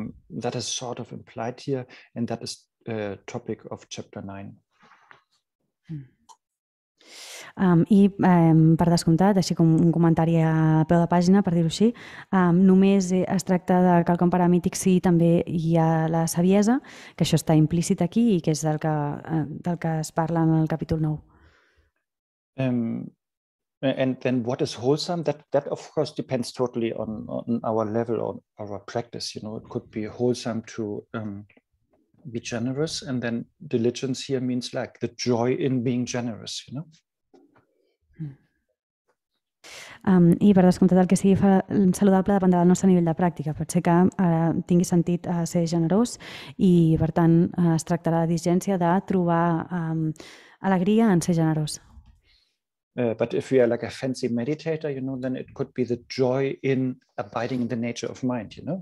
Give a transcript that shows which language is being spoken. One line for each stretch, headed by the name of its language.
English: That is sort of implied here, and that is the topic of chapter 9.
Catalan: I per descomptat, així com un comentari a peu de pàgina, per dir-ho així, només es tracta de quelcom paramític si també hi ha la saviesa, que això està implícit aquí i que és del que es parla en el capítol 9.
English: And then what is wholesome? That of course depends totally on our level or our practice. It could be wholesome to be generous, and then diligence here means like the joy in being generous.
Catalan: I per descomptat el que sigui saludable dependrà del nostre nivell de pràctica. Pot ser que tingui sentit ser generós i per tant es tractarà de diligència de trobar alegria en ser generós.
English: But if we are like a fancy meditator, then it could be the joy in abiding in the nature of mind,